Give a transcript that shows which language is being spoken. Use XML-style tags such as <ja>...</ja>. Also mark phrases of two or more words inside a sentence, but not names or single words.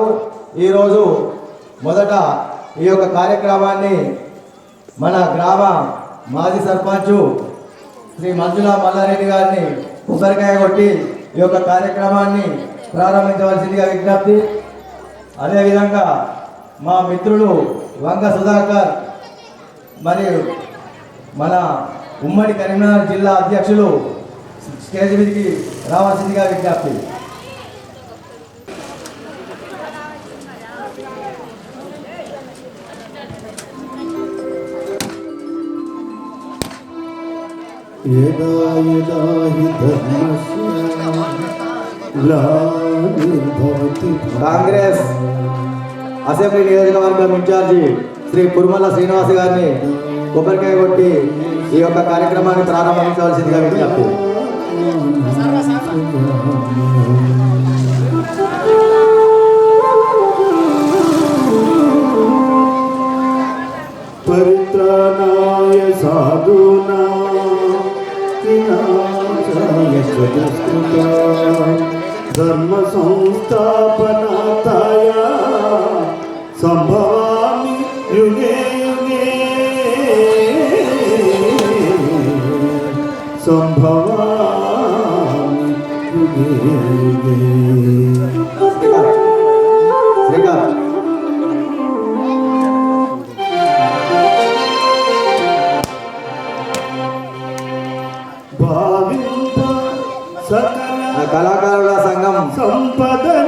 <te>ఈరోజు మొదట ఈ యొక్క కార్యక్రమాన్ని మన గ్రామ మాజీ సర్పంచ్ శ్రీ మంజుల మల్లారెడ్డి గారిని కొబ్బరికాయ కొట్టి ఈ యొక్క కార్యక్రమాన్ని ప్రారంభించవలసిందిగా విజ్ఞప్తి. అదేవిధంగా మా మిత్రులు వంగ సుధాకర్ మరియు మన ఉమ్మడి కరీంనగర్ జిల్లా అధ్యక్షులు స్టేజ్ మీదకి రావాల్సిందిగా విజ్ఞప్తి.</te> <sa>यदा यदा हि धर्मस्य ग्लानिर्भवति</sa> <te>కాంగ్రెస్ అసెంబ్లీ నియోజకవర్గం ఇన్ఛార్జి శ్రీ కుర్మల శ్రీనివాస్ గారిని కొబ్బరికాయ కొట్టి ఈ యొక్క కార్యక్రమాన్ని ప్రారంభించవలసిందిగా విజ్ఞప్తి.</te> <sa>परित्राणाय साधूनां विनाशाय च दुष्कृतां धर्म संस्थापनार्थाय संभवामि युगे युगे संभवामि युगे युगे</sa> <te>శ్రీకాంత్ భావింప సకల కళాకారుల సంఘం సంపదను</te>